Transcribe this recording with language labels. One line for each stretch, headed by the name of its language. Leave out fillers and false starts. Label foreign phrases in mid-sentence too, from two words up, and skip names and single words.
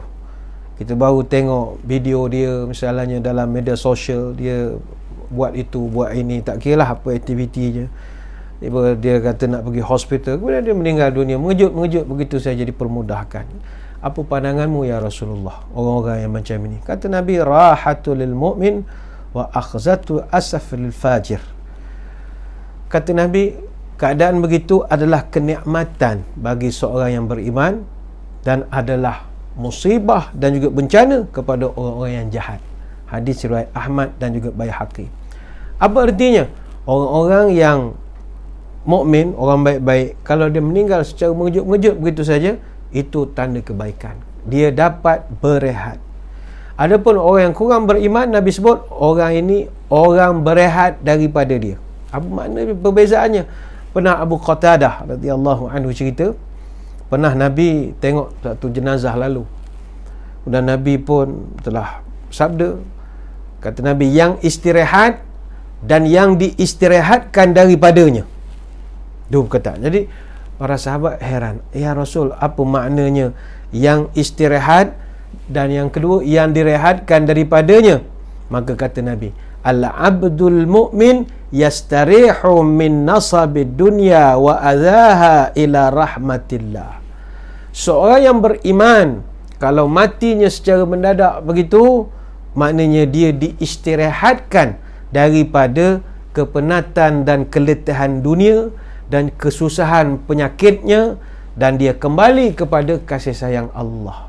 Malay: Kita baru tengok video dia misalnya dalam media sosial, dia buat itu, buat ini, tak kira lah apa aktiviti je. Dia kata nak pergi hospital, kemudian dia meninggal dunia, mengejut-mengejut begitu saja, dipermudahkan. Apa pandanganmu
Arabic: يا رسول الله,
Malay: orang-orang yang macam ini? Kata Nabi,
Arabic: راحة للمؤمن وأخذة أسف للفاجر.
Malay: Kata Nabi, keadaan begitu adalah kenikmatan bagi seorang yang beriman dan adalah musibah dan juga bencana kepada orang-orang yang jahat. Hadis riwayat Ahmad dan juga Baihaqi. Apa artinya? Orang-orang yang mukmin, orang baik-baik, kalau dia meninggal secara mengejut-mengejut begitu saja, itu tanda kebaikan. Dia dapat berehat. Adapun orang yang kurang beriman, Nabi sebut orang ini orang berehat daripada dia. Apa makna perbezaannya? Pernah Abu Qatadah
Arabic: رضي الله عنه
Malay: cerita, pernah Nabi tengok satu jenazah lalu. Dan Nabi pun telah sabda, kata Nabi, yang istirahat dan yang diistirahatkan daripadanya. Dua perkataan. Jadi para sahabat heran,
Arabic: يا رسول,
Malay: apa maknanya yang istirahat dan yang kedua yang direhatkan daripadanya? Maka kata Nabi,
Arabic: العبد المؤمن يستريح من نصب الدنيا وأذاها إلى رحمة الله.
Malay: Seorang yang beriman, kalau matinya secara mendadak begitu, maknanya dia diistirahatkan daripada kepenatan dan keletihan dunia dan kesusahan penyakitnya, dan dia kembali kepada kasih sayang Allah.